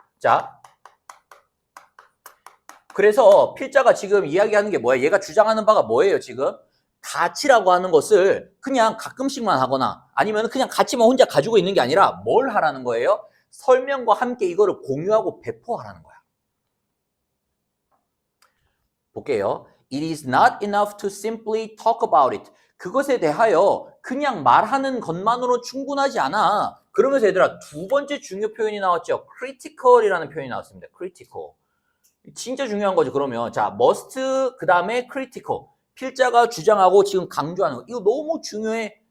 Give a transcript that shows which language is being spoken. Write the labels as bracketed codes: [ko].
[ko] 자, 그래서 필자가 지금 이야기하는 게 뭐예요? 얘가 주장하는 바가 뭐예요, 지금? 가치라고 하는 것을 그냥 가끔씩만 하거나 아니면 그냥 가치만 혼자 가지고 있는 게 아니라 뭘 하라는 거예요? 설명과 함께 이거를 공유하고 배포하라는 거야. 볼게요. [en] It is not enough to simply talk about it. [ko] 그것에 대하여 그냥 말하는 것만으로 충분하지 않아. 그러면서 얘들아 두 번째 중요 표현이 나왔죠. critical이라는 표현이 나왔습니다. critical. 진짜 중요한 거죠. 그러면 자 must 그 다음에 critical. 필자가 주장하고 지금 강조하는 거. 이거 너무 중요해.